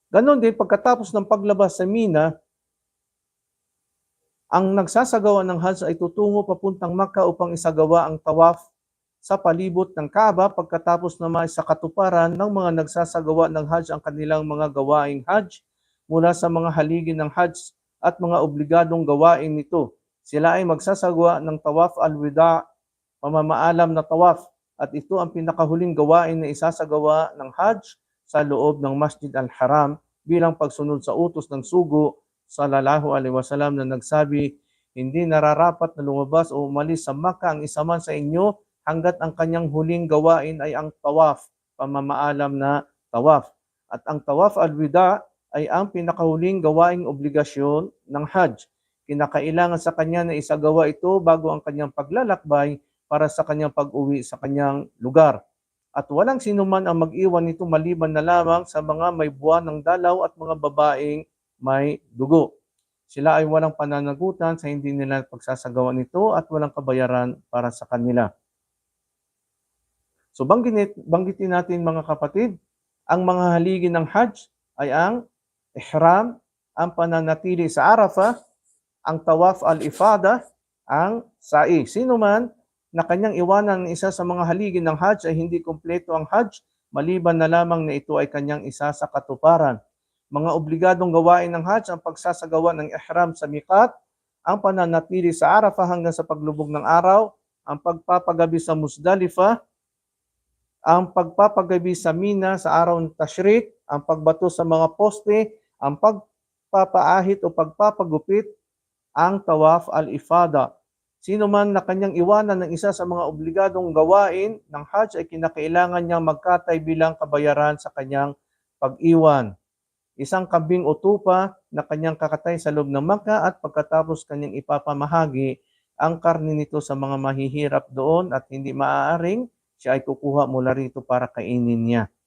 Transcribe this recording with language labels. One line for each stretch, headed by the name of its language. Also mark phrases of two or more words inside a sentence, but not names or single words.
Filipino: Ganon din, pagkatapos ng paglabas sa Mina, ang nagsasagawa ng Hajj ay tutungo papuntang Makkah upang isagawa ang tawaf sa palibot ng Kaaba pagkatapos naman sa katuparan ng mga nagsasagawa ng Hajj ang kanilang mga gawaing Hajj mula sa mga haligi ng Hajj at mga obligadong gawain nito. Sila ay magsasagawa ng
Arabic: طواف الوداع,
Filipino: pamamaalam na tawaf, at ito ang pinakahuling gawain na isasagawa ng Hajj sa loob ng Masjid al-Haram bilang pagsunod sa utos ng sugo
Arabic: صلى الله عليه وسلم
Filipino: na nagsabi, hindi nararapat na lumabas o umalis sa Makkah ang isa man sa inyo hanggat ang kanyang huling gawain ay ang tawaf, pamamaalam na tawaf. At ang
Arabic: طواف الوداع
Filipino: ay ang pinakahuling gawaing obligasyon ng Hajj. Kinakailangan sa kanya na isagawa ito bago ang kanyang paglalakbay para sa kanyang pag-uwi sa kanyang lugar. At walang sinuman ang mag-iwan nito maliban na lamang sa mga may buwan ng dalaw at mga babaeng may dugo. Sila ay walang pananagutan sa hindi nila pagsasagawa nito at walang kabayaran para sa kanila. So banggitin natin mga kapatid, ang mga haligi ng Hajj ay ang ihram, ang pananatili sa Arafah, ang
Arabic: طواف الإفاضة,
Filipino: ang sa'i. Sino man na kanyang iwanan ng isa sa mga haligi ng Hajj ay hindi kumpleto ang Hajj, maliban na lamang na ito ay kanyang isa sa katuparan. Mga obligadong gawain ng Hajj ang pagsasagawa ng ihram sa miqat, ang pananatili sa Arafah hanggang sa paglubog ng araw, ang pagpapagabi sa Musdalifah, ang pagpapagabi sa Mina sa araw ng Tashriq, ang pagbato sa mga poste, ang pagpapaahit o pagpapagupit, ang
Arabic: طواف الإفاضة.
Filipino: Sino man na kanyang iwanan ng isa sa mga obligadong gawain ng Hajj ay kinakailangan niyang magkatay bilang kabayaran sa kanyang pag-iwan. Isang kambing o tupa na kanyang kakatay sa loob ng Makkah at pagkatapos kanyang ipapamahagi ang karne nito sa mga mahihirap doon at hindi maaaring siya ay kukuha mula rito para kainin niya.